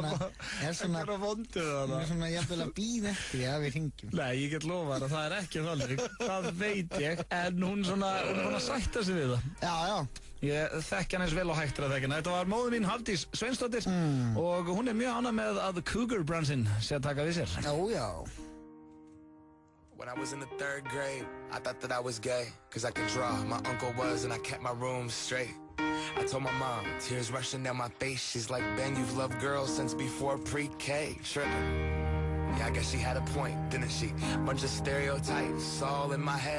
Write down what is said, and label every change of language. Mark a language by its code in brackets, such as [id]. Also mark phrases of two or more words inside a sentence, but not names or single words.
[is] svona jafnvel að bíða eftir að við hringjum. Nei, ég get lofað að það er ekki þannig. Það veit ég, en hún er búin að sætta sig við það. Já. Ég þekki hann eins vel og hægtur að þekki hann. Þetta var móður mín Hafdís Sveinsdóttir og hún er mjög ánægð með að Cougar Branson sé að taka við sér. Já. [en] When I was in the 3rd grade, I thought that I was gay, cause I could draw. My uncle was, and I kept my room straight. I told my mom, tears rushing down my face. She's like, Ben, you've loved girls since before pre-K. Trippin'. Yeah, I guess she had a point, didn't she? Bunch of stereotypes all in my head.